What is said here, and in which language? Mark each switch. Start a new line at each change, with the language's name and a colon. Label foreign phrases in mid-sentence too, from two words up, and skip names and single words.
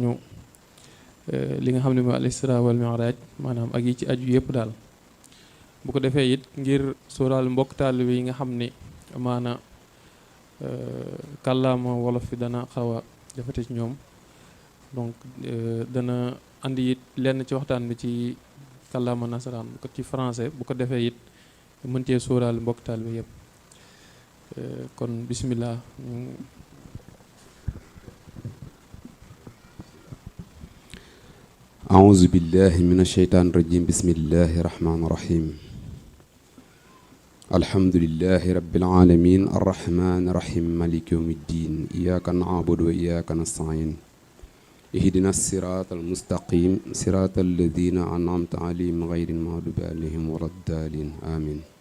Wolof: ñu li nga xam ne mooy
Arabic: الإسراء والمعراج
Wolof: maanaam ak yi ci aju yëpp daal bu ko defee it ngir sóoraal mbokk taalibe yi nga xam ne amaana kàllaama wolof fi dana xaw a jafete ci ñoom donc dana andi it lenn ci waxtaan bi ci kàllaama nasaraan bu ko ci français bu ko defee it mën cee sóoraal mbokk taalibe yëpp kon bismillah
Arabic: أعوذ بالله من الشيطان الرجيم بسم الله الرحمن الرحيم الحمد لله رب العالمين الرحمن الرحيم مالك يوم الدين إياك نعبد وإياك نستعين اهدنا الصراط المستقيم صراط الذين أنعمت عليهم غير المغضوب عليهم ولا الضالين آمين